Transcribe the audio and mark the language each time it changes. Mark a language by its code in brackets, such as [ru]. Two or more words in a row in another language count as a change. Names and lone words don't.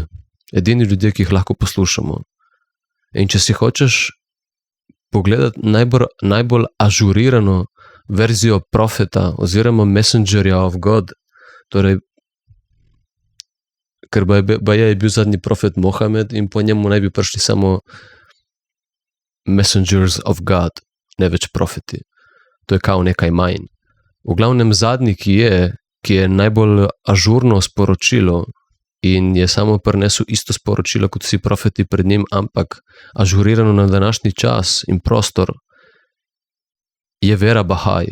[sl] Edini ljudje, ki jih lahko poslušamo. In če si hočeš pogledati najbolj ažurirano verzijo profeta oziroma messengerja [en] of God, [sl] torej ker je bil zadnji profet Mohamed in po njemu naj bi prišli samo [en] messengers of God, [sl] ne več profeti. To je kao nekaj manj. V glavnem zadnji, ki je najbolj ažurno sporočilo in je samo prinesel isto sporočilo kot vsi profeti pred njim, ampak ažurirano na današnji čas in prostor, je vera Bahaj.